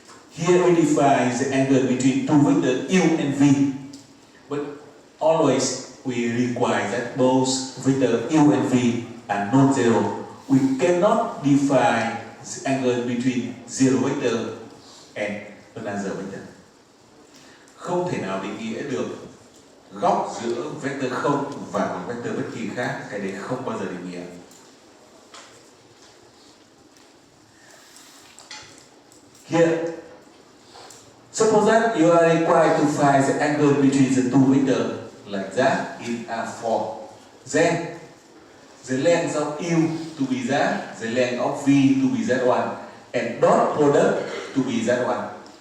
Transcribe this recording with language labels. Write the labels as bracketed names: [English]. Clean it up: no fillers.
[English] Here we define the angle between two vectors u and v, but always we require that both vectors u and v are non-zero. We cannot define the angle between zero vector and another vector. [Vietnamese] Không thể nào định nghĩa được góc giữa vector không và một vector bất kỳ khác, cái đấy không bao giờ định nghĩa. [English] Here, suppose that you are required to find the angle between the two vectors like that in R4. Then, the length of u to be that, the length of v to be z1, and dot product to be z1.